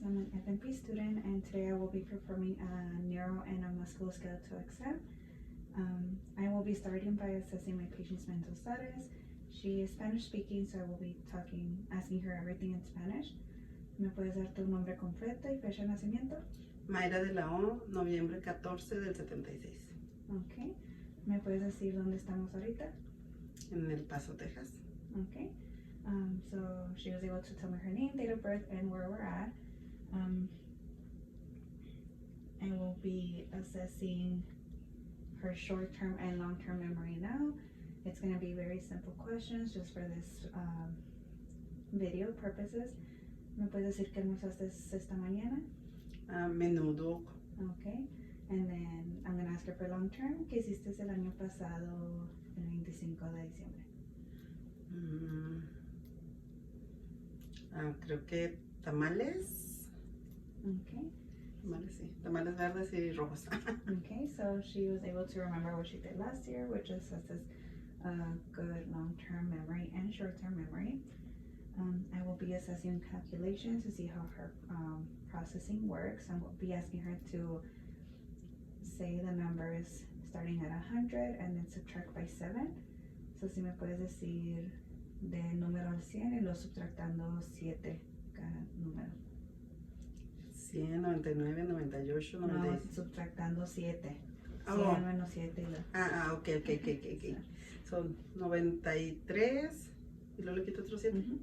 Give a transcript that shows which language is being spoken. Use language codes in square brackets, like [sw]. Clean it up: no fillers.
[en] I'm an FNP student, and today I will be performing a neuro and a musculoskeletal exam. I will be starting by assessing my patient's mental status. She is Spanish speaking, so I will be asking her everything in Spanish. [es] ¿Me puedes dar tu nombre completo y fecha de nacimiento? Mayra de la O, noviembre 14 del 76, [en] Okay. [es] ¿Me puedes decir dónde estamos ahorita? en El Paso, Texas. [en] Okay. So she was able to tell me her name, date of birth, and where we're at. I will be assessing her short-term and long-term memory now. It's going to be very simple questions just for this video purposes. [es] ¿Me puedes decir qué almorzaste esta mañana? Menudo. [en] Okay. And then I'm going to ask her for long-term. [es] ¿Qué hiciste el año pasado, el 25 de diciembre? Creo que tamales. [en] Okay. [es] Tamales, sí. Tamales verdes y rojos. [en] Okay, so she was able to remember what she did last year, which assesses good long-term memory and short-term memory. I will be assessing calculations to see how her processing works. I will be asking her to say the numbers starting at 100 and then subtract by 7. [es] So si me puedes decir del número al 100 y luego subtractando 7 cada número. 100, 99, 98, 96. No, subtractando 7. Ah, 100 menos 7 y luego. [en] Ok. [es] Son 93 y luego le quito otro 7.